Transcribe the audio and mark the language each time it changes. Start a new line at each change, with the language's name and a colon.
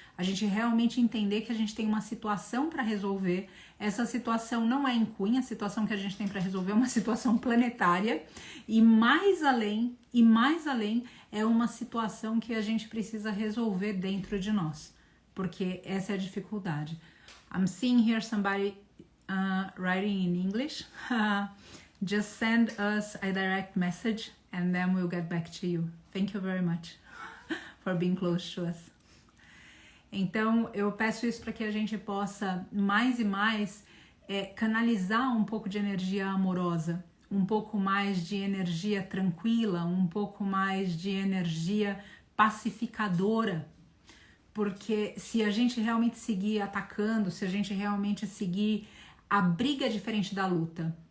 Portuguese: A gente realmente entender que a gente tem uma situação para resolver. Essa situação não é em Cunha, a situação que a gente tem para resolver é uma situação planetária, e mais além é uma situação que a gente precisa resolver dentro de nós, porque essa é a dificuldade.
English: I'm seeing here somebody writing in English. Just send us a direct message and then we'll get back to you. Thank you very much for being close to us.
Portuguese: Então, eu peço isso para que a gente possa mais e mais canalizar um pouco de energia amorosa, um pouco mais de energia tranquila, um pouco mais de energia pacificadora. Porque se a gente realmente seguir atacando, se a gente realmente seguir, a briga é diferente da luta.